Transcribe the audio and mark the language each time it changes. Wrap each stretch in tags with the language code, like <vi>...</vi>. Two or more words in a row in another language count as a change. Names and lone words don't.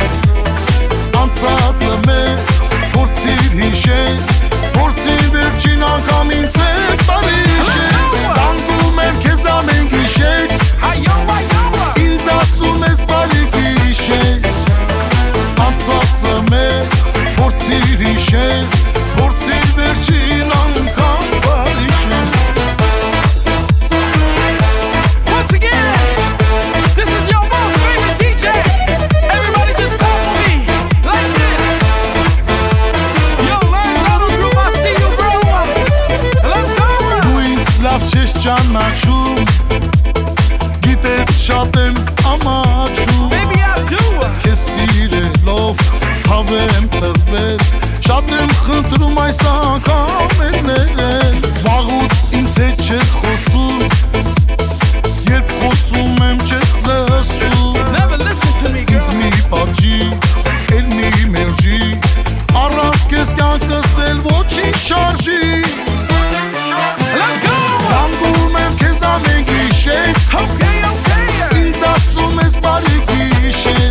<hy>անցածը մեր փորձիր հիշել, փորձիր վերջին անգամ ինձ հետ բարի հիշել, զանգում եմ քեզ ամեն գիշեր, ինձ ասում ես բարի գիշեր, անցածը մեր փորձիր հիշել, փորձիր վերջին անգամ բարի հիշել.</hy> <en>Once again, this is your most favorite DJ. Everybody just clap for me, like this. Yo, learn how to groove, I see you, bro. Let's go.</en> <hy>Դու ինձ լավ չես ճանաչում, գիտես շատ եմ ամաչում,</hy> <en>Baby, I do.</en> <hy>քեզ սիրելով ցավ եմ տվել, շատ եմ խնդրում այս անգամ ներել, վաղուց ինձ հետ չես խոսում, երբ խոսում եմ չես լսում,</hy> <en>Never listen to me,</en> <hy>ինձ</hy> <en>girl.</en> <hy>մի պատժի, էլ մի մերժի, առանց քեզ կյանքս էլ ոչինչ շարժի,</hy> <en>Let's go.</en> <hy>զանգում եմ քեզ ամեն գիշեր,</hy> <en>Okay, okay.</en> <hy>ինձ ասում ես բարի գիշեր,</hy>